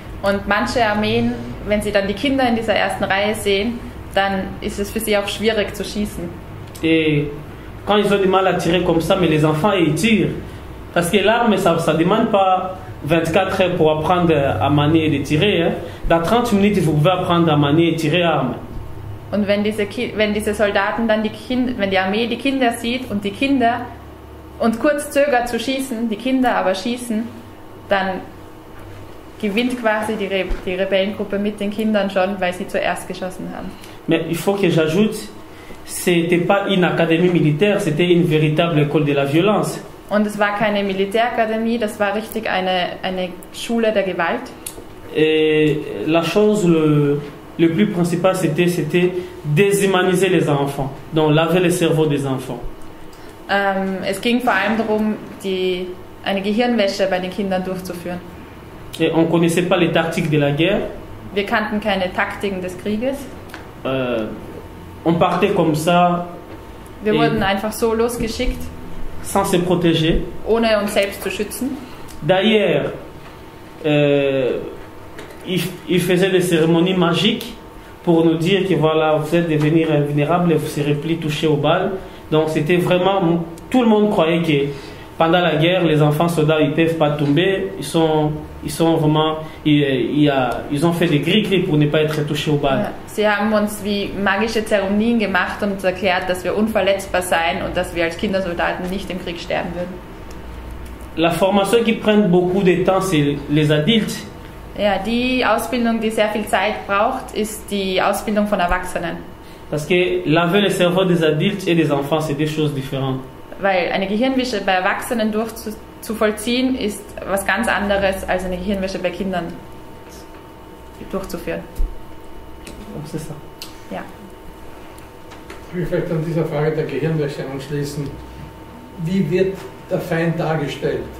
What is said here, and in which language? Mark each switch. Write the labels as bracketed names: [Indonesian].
[German] Und manche Armeen, wenn sie dann die Kinder in dieser ersten Reihe sehen, dann ist es für sie auch schwierig zu schießen. [French] Et quand ils ont du mal à tirer comme ça, mais les enfants, ils tirent. Parce que l'arme, ça ne demande pas 24 heures pour apprendre à manier et de tirer. Hein. Dans 30 minutes, vous pouvez apprendre à manier et tirer arme. [German] Und wenn diese Soldaten dann wenn die Armee die Kinder sieht und die Kinder und kurz zögert zu schießen, die Kinder aber schießen, dann gewinnt quasi die Rebellengruppe mit den Kindern schon, weil sie zuerst geschossen haben. [French] Mais il faut que j'ajoute, c'était pas une académie militaire, c'était une véritable école de la violence. [German] Und es war keine Militärakademie, das war richtig eine Schule der Gewalt. [French] Et la chose le plus principal, c'était déshumaniser les enfants, donc laver le cerveau des enfants. [German] Es ging vor allem darum, eine Gehirnwäsche bei den Kindern durchzuführen. [French] Et on ne connaissait pas les tactiques de la guerre. [German] Wir kannten keine Taktiken des Krieges. [French] On partait comme ça. [German] Wir wurden einfach so losgeschickt, [French] sans se protéger. [German] Ohne uns selbst zu schützen. [French] D'ailleurs, il faisait des cérémonies magiques pour nous dire que voilà, vous êtes devenus invulnérables et vous serez plus touchés aux balles. Donc c'était vraiment, tout le monde croyait que pendant la guerre, les enfants soldats, ils ne peuvent pas tomber. Ils sont vraiment, ils ont fait des gris-gris pour ne pas être touchés aux balles. [German] Ja, sie haben uns wie magische Zeremonien gemacht und uns erklärt, dass wir unverletzbar seien und dass wir als Kindersoldaten nicht im Krieg sterben würden. [French] La formation qui prend beaucoup de temps, c'est les adultes. [German] Ja, die Ausbildung, die sehr viel Zeit braucht, ist die Ausbildung von Erwachsenen. [French] Parce que laver le cerveau des adultes et des enfants, c'est deux choses différentes. [German] Weil eine Gehirnwäsche bei Erwachsenen zu vollziehen, ist was ganz anderes als eine Gehirnwäsche bei Kindern durchzuführen. [French] C'est ça. [German] Ja. Ich will vielleicht an dieser Frage der Gehirnwäsche anschließen. Wie wird der Feind dargestellt?